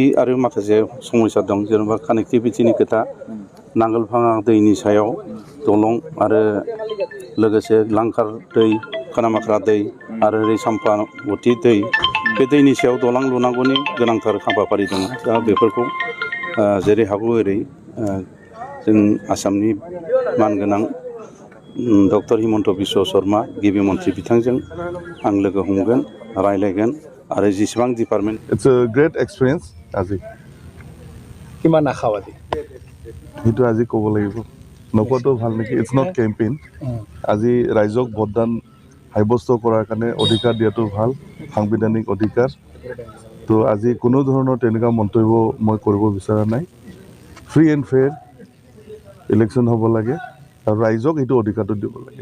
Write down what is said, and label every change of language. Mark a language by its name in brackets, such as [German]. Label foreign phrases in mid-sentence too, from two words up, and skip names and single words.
[Bodo] आरो माखासे समस्या दं जेनेबा कानेक्टिभिटिनि खोथा नांगोलफाङा दैनि सायाव दलं आरो लोगोसे लांखार दै खानामाख्रा दै आरो ओरै साम्पावथि दै बे दैनि सायाव दलां लुनांगौनि गोनांथार हाबाफारि दङ दा बेफोरखौ जेरै हागौ ओरै जों आसामनि मानगोनां डक्टर हिमन्त बिश्व शर्मा गिबि मन्थ्रि बिथांजों आं लोगो हमगोन रायलायगोन आरो जेसेबां डिपार्टमेन्ट [English] it's a great experience আজি [Assamese] কিমান আশাবাদী সেইটো আজি ক'ব লাগিব নকোৱাটো ভাল নেকি [English] it's not campaign [Assamese] আজি ৰাইজক ভোটদান সাব্যস্ত কৰাৰ কাৰণে অধিকাৰ দিয়াটো ভাল সাংবিধানিক অধিকাৰ তো আজি কোনো ধৰণৰ তেনেকুৱা মন্তব্য মই কৰিব বিচৰা নাই [English] free and fair election [Assamese] হ'ব লাগে আৰু ৰাইজক এইটো অধিকাৰটো দিব লাগে